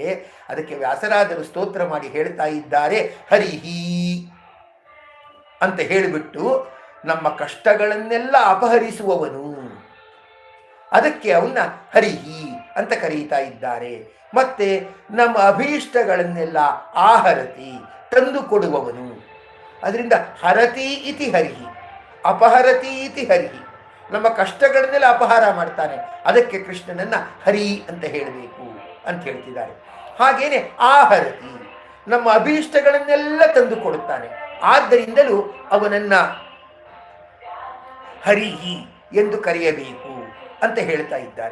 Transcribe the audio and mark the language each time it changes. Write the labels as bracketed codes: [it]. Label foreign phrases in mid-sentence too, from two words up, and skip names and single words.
[kn] ಅದಕ್ಕೆ ವ್ಯಾಸರಾಜರು ಸ್ತೋತ್ರ ಮಾಡಿ ಹೇಳ್ತಾ ಇದ್ದಾರೆ, ಹರಿಹಿ ಅಂತ ಹೇಳಿಬಿಟ್ಟು ನಮ್ಮ ಕಷ್ಟಗಳನ್ನೆಲ್ಲ ಅಪಹರಿಸುವವನು, ಅದಕ್ಕೆ ಅವನ್ನ ಹರಿಹಿ ಅಂತ ಕರೀತಾ ಇದ್ದಾರೆ. ಮತ್ತೆ ನಮ್ಮ ಅಭೀಷ್ಟಗಳನ್ನೆಲ್ಲ ಆಹರತಿ ತಂದು ಕೊಡುವವನು, ಅದರಿಂದ [sa] ಹರತಿ ಇತಿ ಹರಿಹಿ, ಅಪಹರತಿ ಇತಿ ಹರಿಹಿ, [kn] ನಮ್ಮ ಕಷ್ಟಗಳನ್ನೆಲ್ಲ ಅಪಹಾರ ಮಾಡ್ತಾನೆ, ಅದಕ್ಕೆ ಕೃಷ್ಣನನ್ನ ಹರಿ ಅಂತ ಹೇಳಬೇಕು ಅಂತ ಹೇಳ್ತಿದ್ದಾರೆ. ಹಾಗೇನೆ ಆಹರತಿ, ನಮ್ಮ ಅಭೀಷ್ಟಗಳನ್ನೆಲ್ಲ ತಂದು ಕೊಡುತ್ತಾನೆ, ಆದ್ದರಿಂದಲೂ ಅವನನ್ನ ಹರಿಹಿ ಎಂದು ಕರೆಯಬೇಕು ಅಂತ ಹೇಳ್ತಾ ಇದ್ದಾರೆ.